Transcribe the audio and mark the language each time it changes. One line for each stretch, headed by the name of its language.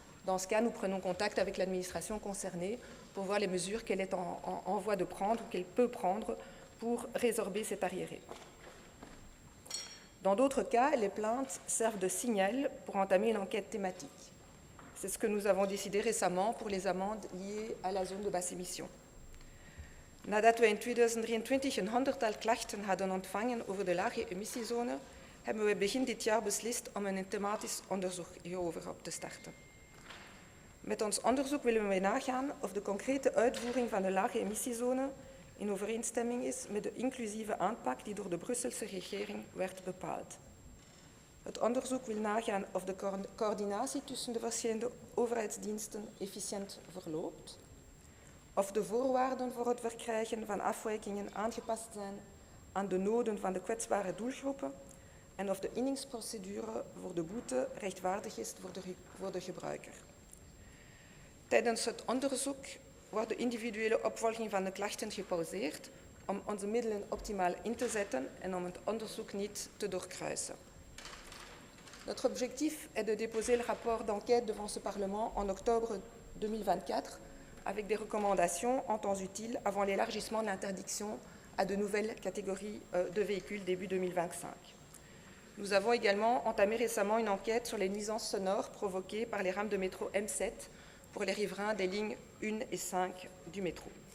French: Dans ce cas, nous prenons contact avec l'administration concernée pour voir les mesures qu'elle est en voie de prendre ou qu'elle peut prendre pour résorber cet arriéré. Dans d'autres cas, les plaintes servent de signal pour entamer une enquête thématique. C'est ce que nous avons décidé récemment pour les amendes liées à la zone de basse émission.
Dutch: Nadat we in 2023 een 100-tal klachten hadden ontvangen over de lage emissiezone, hebben we begin dit jaar beslist om een thematisch onderzoek hierover op te starten. Met ons onderzoek willen we nagaan of de concrete uitvoering van de lage emissiezone in overeenstemming is met de inclusieve aanpak die door de Brusselse regering werd bepaald. Het onderzoek wil nagaan of de coördinatie tussen de verschillende overheidsdiensten efficiënt verloopt, of de voorwaarden voor het verkrijgen van afwijkingen aangepast zijn aan de noden van de kwetsbare doelgroepen en of de inningsprocedure voor de boete rechtvaardig is voor de gebruiker. Tijdens het onderzoek wordt de individuele opvolging van de klachten gepauzeerd om onze middelen optimaal in te zetten en om het onderzoek niet te doorkruisen.
French: Notre objectif est de déposer le rapport d'enquête devant ce Parlement en octobre 2024 avec des recommandations en temps utile avant l'élargissement de l'interdiction à de nouvelles catégories de véhicules début 2025. Nous avons également entamé récemment une enquête sur les nuisances sonores provoquées par les rames de métro M7 pour les riverains des lignes 1 et 5 du métro.